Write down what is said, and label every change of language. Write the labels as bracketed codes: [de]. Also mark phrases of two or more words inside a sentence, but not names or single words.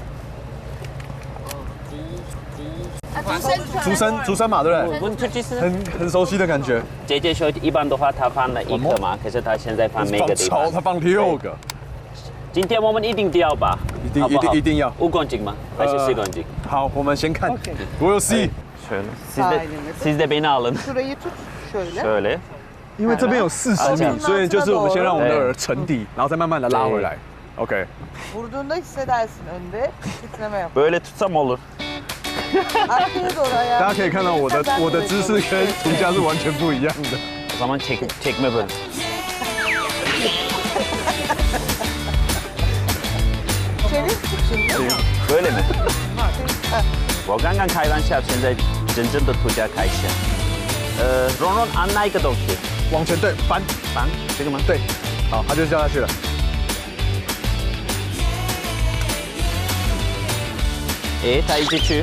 [zh] 竹笙嘛，对不对？问题是很熟悉的感觉。姐姐说一般的话，她放了1颗嘛，可是她现在放每个地方。她放6个。今天我们一定钓吧？一定要。 5公斤吗？还是4公斤？好，我们先看。 [en] We'll see。 [tr] Siz de beni alın. Şurayı tut şöyle. Şöyle. [zh] 因为这边有40米，所以就是我们先让我们的饵沉底，然后再慢慢的拉回来。OK。 [tr] Vurduğunda hissedersin önde. Titreme yap. Böyle tutsam olur. Arkaya doğru ayağını. [zh] 大家可以看到我的姿势跟涂家是完全不一样的。 [tr] O zaman çekme böyle. Çevir tut şimdi. Böyle mi? [zh] 我刚刚开玩笑，现在真正的涂家开枪。蓉蓉按哪一个东西？往前对，翻这个吗？对，好，它就掉下去了。它一直去，